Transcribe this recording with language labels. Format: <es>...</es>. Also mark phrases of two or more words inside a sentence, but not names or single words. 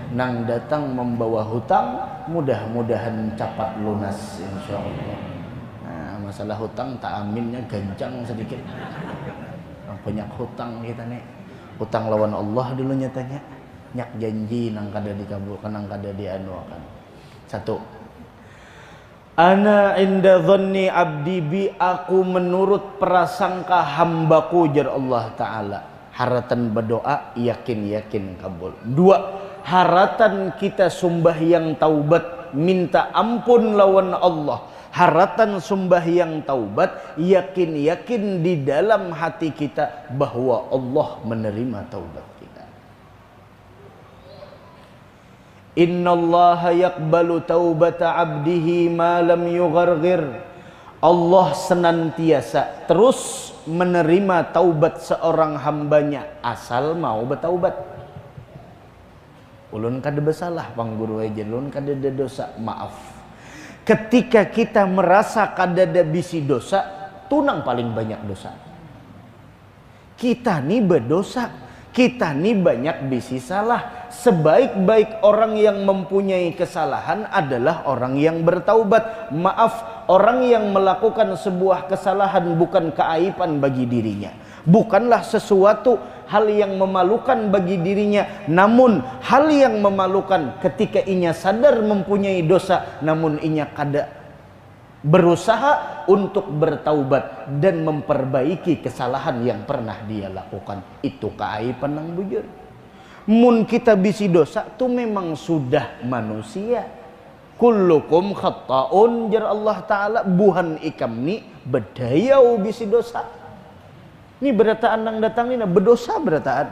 <bjn>nang datang membawa hutang, mudah-mudahan cepat lunas insyaallah. Nah, masalah hutang tak aminnya gancang sedikit. Banyak hutang kita nih. Hutang lawan Allah dulu nyatanya. Nyak janji nang kada dikabulkan, nang kada dianuakan. Satu,</bjn> <ar>أنا عند ظن عبدي بي,</ar> <bjn>aku menurut prasangka hambaku jar Allah Ta'ala. Haratan berdoa yakin kabul. Dua, haratan kita sembahyang taubat minta ampun lawan Allah. Haratan sembahyang taubat yakin di dalam hati kita bahwa Allah menerima taubat kita.</bjn> <ar>إن الله يقبل توبة عبده ما لم يغرغر.</ar> <id>Allah senantiasa terus menerima taubat seorang hambanya asal mau bertaubat.</id> <bjn>Ulun kada bersalah pangguru aja, ulun kada ada dosa, maaf. Ketika kita merasa kada ada bisi dosa, tunang paling banyak dosa. Kita nih berdosa, kita nih banyak bisi salah.</bjn> <id>Sebaik-baik orang yang mempunyai kesalahan adalah orang yang bertaubat. Maaf, orang yang melakukan sebuah kesalahan bukan keaiban bagi dirinya, bukanlah sesuatu hal yang memalukan bagi dirinya, namun hal yang memalukan ketika inya sadar mempunyai dosa namun inya kada berusaha untuk bertaubat dan memperbaiki kesalahan yang pernah dia lakukan.</id> <bjn>Itu keaiban nang bujur. Mun kita bisi dosa tu memang sudah manusia.</bjn> <ar>كلكم خطاء</ar> <bjn>jar Allah Ta'ala, buhan ikam ni bedayau bisi dosa. Ini berataan nang datang ni berdosa berataan.</bjn>